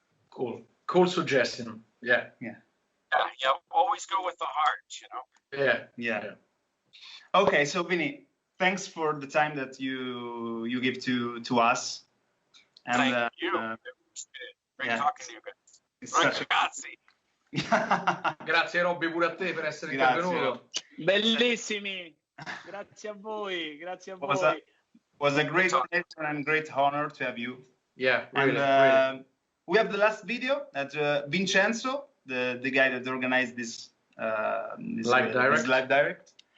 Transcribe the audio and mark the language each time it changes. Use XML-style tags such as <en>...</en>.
<en>Cool suggestion. Yeah. Always go with the heart, you know. Yeah. Okay, so Vinny, thanks for the time that you give to us. And, Thank you. Great talking to you guys.</en> <it>Ragazzi. Grazie Robby pure a te per essere intervenuto. Bellissimi. Grazie a voi.</it> <en>Was a great pleasure and great honor to have you. Yeah, really. We have the last video that Vincenzo, the guy that organized this live direct.</en>